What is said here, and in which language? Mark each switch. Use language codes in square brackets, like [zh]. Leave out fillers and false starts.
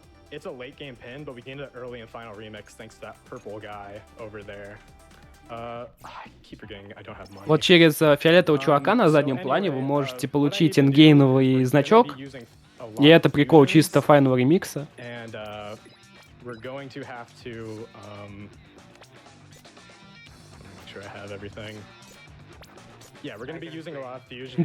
[en] It's a late game pin, but we gained it early in final remix thanks to that purple guy over there. I keep forgetting I don't have money. [ru] Вот через фиолетового чувака на заднем плане вы можете получить эндгейновый значок, и это прикол чисто файного ремикса. [en] We're going to have to make sure I have everything. Yeah, we're going to be using a lot of fusion.